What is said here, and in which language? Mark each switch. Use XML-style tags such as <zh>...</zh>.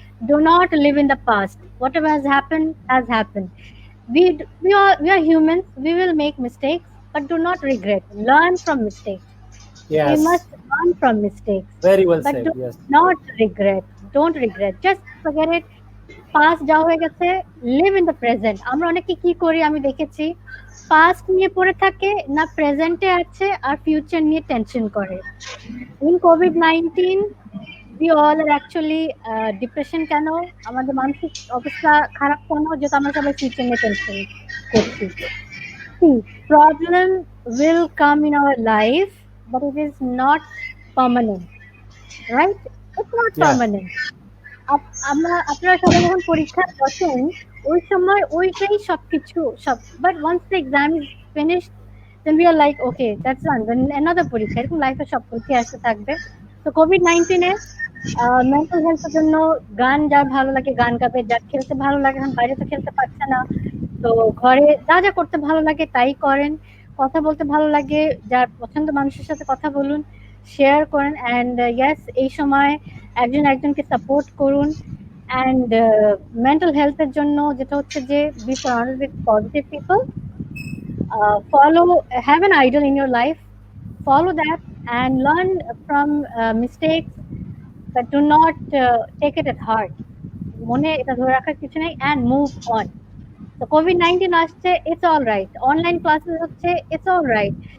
<en>Do not live in the past. Whatever has happened has happened. We are humans, we will make mistakes, but do not regret. Learn from mistakes. Yes, We must learn from mistakes, very well but said. do Yes, not regret. Don't regret, just forget it. Past</en> <bn>যা হয়ে গেছে,</bn> <en>live in the present.</en> <bn>আমরা অনেকে কি করি আমি দেখেছি, past নিয়ে পড়ে থাকে না, প্রেজেন্টে আছে আর ফিউচার নিয়ে টেনশন করে। In COVID-19</bn> <en>we all are actually</en> <bn>depression কেন, আমাদের মানসিক অবস্থা খারাপ কেন, যেটা আমরা সবাই ফিউচার নিয়ে টেনশন করছি।</bn> <en>See, problem will come in our life, but it is not permanent, right? It's not Yeah. permanent.</en> <bn>আপনারা সবাই যখন পরীক্ষা বসেন, ওই সময় ওইটাই সবকিছু সব,</bn> <en>But once the exam is finished, then we are like okay that's done, then another পরীক্ষা।</en> <bn>এরকম লাইফে সব পরীক্ষা আসতে থাকবে। তো COVID-19 মেন্টাল হেলথের জন্য গান যার ভালো লাগে গান গাবে, যার খেলতে ভালো লাগে, এখন বাইরে তো খেলতে পারছে না, তো ঘরে যা যা করতে ভালো লাগে তাই করেন। কথা বলতে ভালো লাগে, যার পছন্দ মানুষের সাথে কথা বলুন, শেয়ার করেন।</bn> <en>and yes,</en> <bn>এই সময় একজন একজনকে সাপোর্ট করুন। অ্যান্ড মেন্টাল হেলথের জন্য যেটা হচ্ছে যে</bn> <en>Be surrounded with positive people, follow, have an idol in your life, follow that and learn from mistakes, but do not take it at heart.</en> <bn>মনে এটা ধরে রাখার কিছু নেই,</bn> <en>and move on. So COVID-19 আসছে, it's all right. Online classes হচ্ছে, it's all right.</en>